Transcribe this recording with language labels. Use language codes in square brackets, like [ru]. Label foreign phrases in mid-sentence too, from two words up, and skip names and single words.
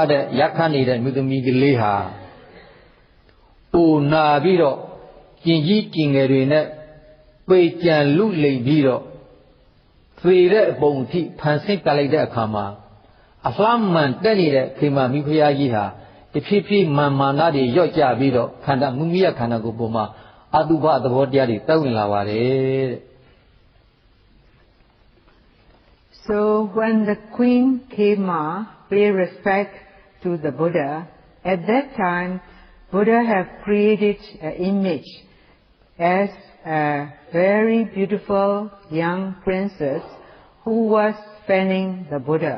[my] တဲ့ရက်ခတ်နေတဲ့အမျိုးသမီးကလေးဟာအိုနာပြီးတော့ကျင်ကြီးကျင်ငယ်တွေနဲ့ပေကြံလူလိမ်ပြီးတော့သေတဲ့အပုံအထိဖန်ဆင်းပြလိုက်တဲ့အခါမှာအလှမ်းမှန်တက်နေတဲ့ခေမာမိဖုရားကြီးဟာတဖြည်းဖြည်းမာနတွေရော့ကျပြီးတော့ခန္ဓာမိမိရဲ့ခန္ဓာကိုယ်ပေါ်မှာအတုပသဘောတရားတွေတက်ဝင်လာပါတယ်တဲ့ [en] So when the Queen Khema paid respect to the Buddha, at that time Buddha have created an image as a very beautiful young princess who was fanning the Buddha.